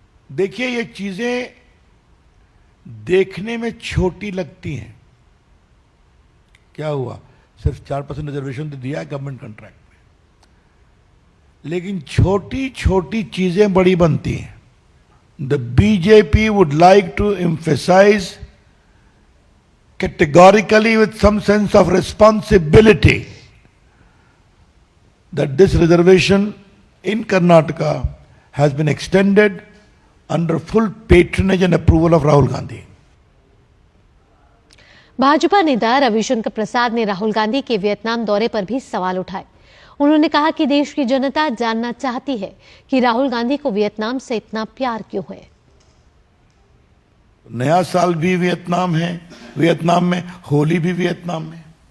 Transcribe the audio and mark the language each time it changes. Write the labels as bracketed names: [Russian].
[Hindi] देखिए, ये चीजें देखने में छोटी लगती हैं। क्या हुआ, सिर्फ 4% रिजर्वेशन तो दिया है गवर्नमेंट कॉन्ट्रैक्ट में, लेकिन छोटी छोटी चीजें बड़ी बनती हैं। [English] The BJP would like to emphasize categorically with some sense of responsibility that this reservation in Karnataka has been extended under full patronage and approval of Rahul Gandhi. [Hindi] Bhajpa नेता रविशंकर प्रसाद ने राहुल गांधी के वियतनाम दौरे पर भी सवाल उठाए। उन्होंने कहा कि देश की जनता जानना चाहती है कि राहुल गांधी को वियतनाम से इतना प्यार क्यों है। नया साल भी वियतनाम है, वियतनाम में होली भी वियतनाम में।